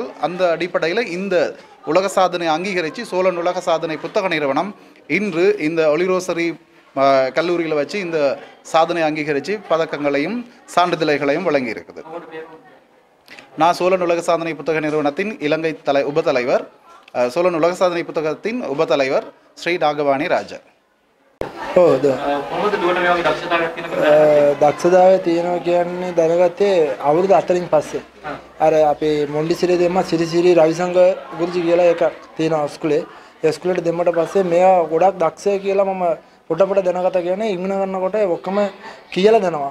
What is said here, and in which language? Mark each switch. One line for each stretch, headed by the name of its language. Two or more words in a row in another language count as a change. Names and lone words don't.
Tamil: அந்த அடிப்படையில் இந்த உலக சாதனை அங்கீகரித்து சோழன் உலக சாதனை புத்தக நிறுவனம் இன்று இந்த ஒலிரோசரி கல்லூரியில் வச்சு இந்த சாதனை அங்கீகரித்து பதக்கங்களையும் சான்றிதழ்களையும் வழங்கி இருக்குது. நான் சோழன் உலக சாதனை புத்தக நிறுவனத்தின் இலங்கை உபத்தலைவர், சோழன் உலக சாதனை புத்தகத்தின் உபத்தலைவர் ஸ்ரீ நாகவாணி ராஜா.
Sinhala: දක්ෂතාවය තියෙනවා කියන්නේ දැනගත්තේ අවුරුදු 4න් පස්සේ. අර අපේ මොන්ඩිසිරි දෙම්ම සිරිසිරි රවිසංග ගුරුජි කියලා එකක් තියෙනවා ඉස්කෝලේ. ඒ ඉස්කෝලේට දෙම්මට පස්සේ මෙයා ගොඩක් දක්ෂය කියලා මම පොඩ දැනගත්තා කියන්නේ ඉංග්‍රීසි කරනකොට ඔක්කොම කියලා දෙනවා.